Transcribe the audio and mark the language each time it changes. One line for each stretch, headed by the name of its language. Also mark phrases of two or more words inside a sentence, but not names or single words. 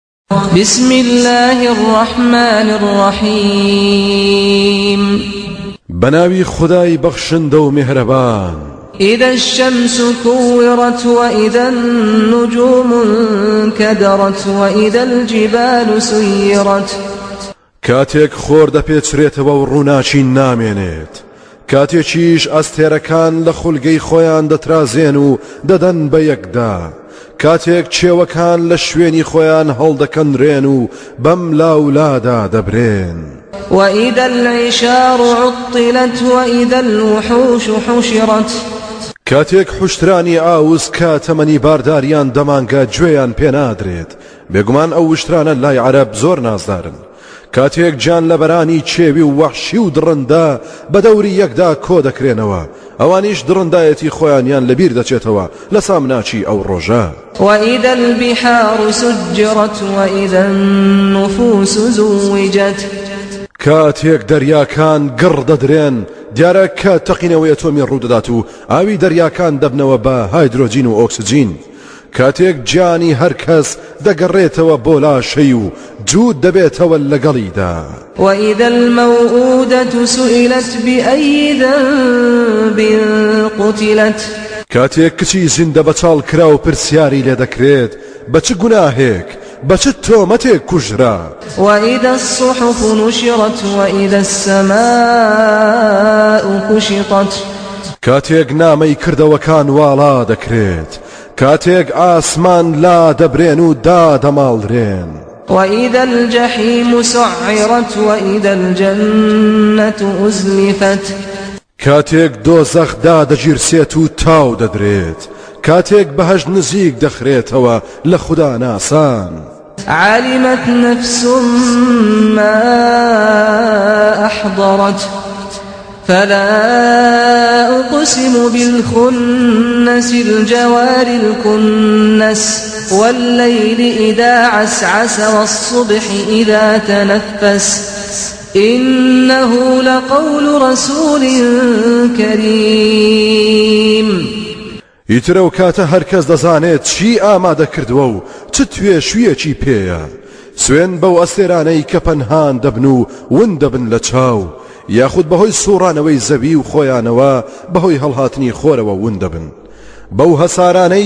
Arabic: بسم الله الرحمن الرحيم
Central Kurdish: بناوي خداي بخشندو مهربان
Arabic: إذا الشمس كورت وإذا النجوم انكدرت وإذا الجبال سيرت
Central Kurdish: كاتيك خور دەپێچرێتەوە و ڕووناچی نامێنێت کاتێکیش ئەستێرەکان لە خولگەی خۆیان دەترازێن و دەدەن بە یەکدا کاتێک چێوەکان لە شوێنی خۆیان هەڵدەکەنرێن و بەم لاولادا دەبرێن
Arabic: وإذا العشار عطلت وإذا الوحوش حشرت
Central Kurdish: کاتێک حوشترانی ئاوس کە تەمەنی بارداریان دەمانگە گوێیان پێنادرێت بێگومان ئەو وشترانە لای عەرەب زۆر نازدارن کاتێک جان لەبەرانی چێوی و وەحشی و دڕندا بە دەوری یەکدا کۆ دەکرێنەوە ئەوانیش دڕندایەتی خۆیانیان لەبیر دەچێتەوە لە سامناچی ئەو ڕۆژە
Arabic: وإذا البحار سجرت وإذا النفوس زوجت
Central Kurdish: کاتێک دەریاکان گڕ دەدرێن دیارە کە تەقینەوەی ئەتۆمی ڕوودەدات و ئاوی دەریاکان دەبنەوە بە هایدرۆجین و ئۆکسجین کاتێک گیانی هەر کەس دەگەڕێتەوە بۆ لاشەی و جوود دەبێتەوە لەگەڵیدا
Arabic: وإذا الموءودة سئلت بأي ذنب قتلت
Central Kurdish: کاتێک کچی زیندە بەچاڵ کرا و پرسیاری لێ دەکرێت بە چ گوناهێک بە چ تۆمەتێک کوژرا
Arabic: وإذا الصحف نشرت وإذا السماء كشطت
Central Kurdish: کاتێک نامەی کردەوەکان واڵا دەکرێت کاتێک ئاسمان لا دەبرێن و دادەماڵرێن
Arabic: وإذا الجحيم سعرت وإذا الجنة أزلفت
Central Kurdish: کاتێک دۆزەخ دادەگیرسێت و تاو دەدرێت کاتێک بەهەشت نزیک دەخرێتەوە لە خوددا ناسان
Arabic: علمت نفس ما أحضرت فلا أقسم بالخنس الجوار الكنس والليل إذا عسعس والصبح إذا تنفس إنه لقول رسول كريم
Central Kurdish: ئیترە و کاتە هەرکەس دەزانێت چی ئامادە کردووە و چ توێشویەکی پێیە سوێن بەو ئەستێرانەی کە پەنهان دەبن و ون دەبن لە چاو یاخود بەهۆی سوڕانەوەی زەوی و خۆیانەوە بەهۆی هەڵهاتنی خۆرەوە ون دەبن بەو هەسارانەی